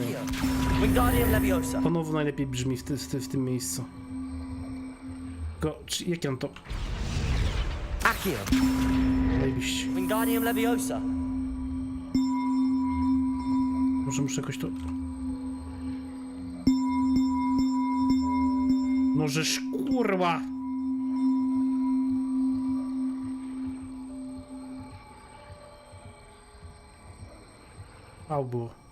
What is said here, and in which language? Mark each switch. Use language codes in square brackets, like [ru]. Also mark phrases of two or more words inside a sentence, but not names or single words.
[pl] Wingardium Leviosa. Ponownie najlepiej brzmi w tym miejscu. Jak on to... Accio. Najbliżej. Wingardium Leviosa. Może muszę jakoś to... Możesz kurwa! Albo...